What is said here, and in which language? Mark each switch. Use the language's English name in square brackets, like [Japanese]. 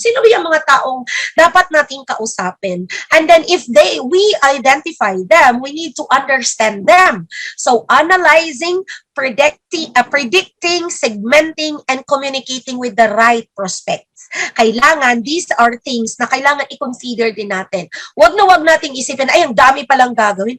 [Filipino] Sino ba yung mga taong dapat nating kausapin? [English] And then if we identify them, we need to understand them. So analyzing, predicting, segmenting, and communicating with the right prospects. [Filipino] Kailangan, [English] these are things [Filipino] na kailangan i-consider din natin. Wag nating isipin, ay, ang dami palang gagawin.